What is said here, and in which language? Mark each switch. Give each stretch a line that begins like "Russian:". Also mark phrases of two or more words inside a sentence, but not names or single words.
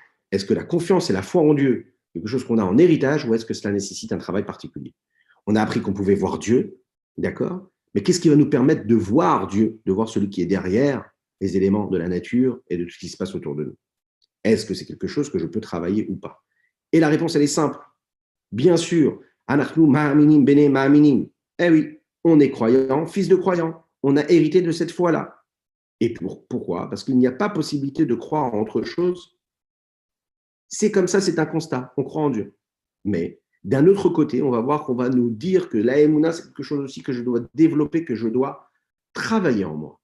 French: Est-ce que la confiance et la foi en Dieu, quelque chose qu'on a en héritage, ou est-ce que cela nécessite un travail particulier? On a appris qu'on pouvait voir Dieu, d'accord? Mais qu'est-ce qui va nous permettre de voir Dieu, de voir celui qui est derrière les éléments de la nature et de tout ce qui se passe autour de nous? Est-ce que c'est quelque chose que je peux travailler ou pas? Et la réponse, elle est simple. Bien sûr,
Hebrew: אנחנו מאמינים בני מאמינים.
French: Eh oui, on est croyant, fils de croyant. On a hérité de cette foi-là. Et pourquoi? Parce qu'il n'y a pas possibilité de croire en autre chose. C'est comme ça, c'est un constat. On croit en Dieu. Mais d'un autre côté, on va voir qu'on va nous dire que la Emouna, c'est quelque chose aussi que je dois développer, que je dois travailler en moi.